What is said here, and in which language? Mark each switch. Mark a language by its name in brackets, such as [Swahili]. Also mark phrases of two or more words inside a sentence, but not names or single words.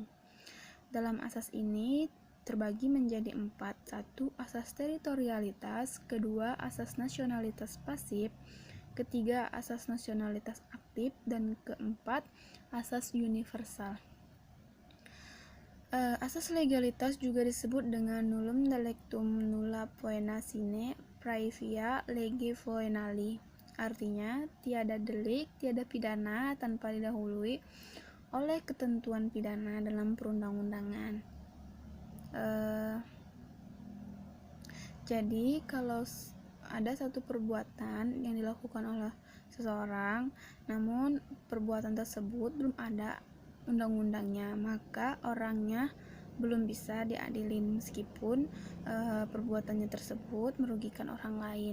[Indonesian] Dalam asas ini terbagi menjadi 4. 1. Asas teritorialitas. Kedua, asas nasionalitas pasif. Ketiga, asas nasionalitas aktif. Dan keempat, asas universal. Asas legalitas juga disebut dengan [Latin] nullum delictum nulla poena sine praevia lege foenali. [Indonesian] Artinya, tiada delik, tiada pidana tanpa didahului oleh ketentuan pidana dalam perundang-undangan. Jadi kalau ada satu perbuatan yang dilakukan oleh seseorang, namun perbuatan tersebut belum ada undang-undangnya, maka orangnya belum bisa diadilin meskipun perbuatannya tersebut merugikan orang lain.